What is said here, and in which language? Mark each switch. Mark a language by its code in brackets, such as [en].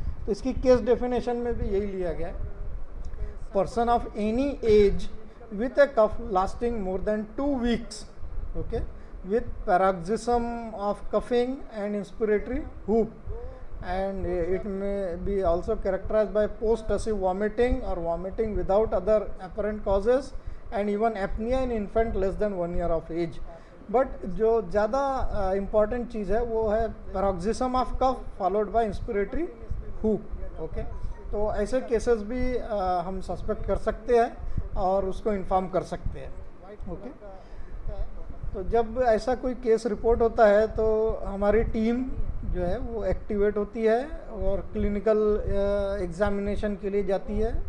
[hi] तो इसकी case definition में भी यही लिया गया है, [en] Person of any age with a cough lasting more than 2 weeks, okay, with paroxysm of coughing and inspiratory whoop and it may be also characterized by post-tussive vomiting or vomiting without other apparent causes and even apnea in infant less than 1 year of age. But [hi] जो ज़्यादा important चीज़ है वो है [en] paroxysm of cough followed by inspiratory whoop. [hi] Okay, तो ऐसे cases भी हम suspect कर सकते हैं और उसको इन्फॉर्म कर सकते हैं। ओके, तो जब ऐसा कोई केस रिपोर्ट होता है तो हमारी टीम जो है वो एक्टिवेट होती है और क्लिनिकल एग्जामिनेशन के लिए जाती है।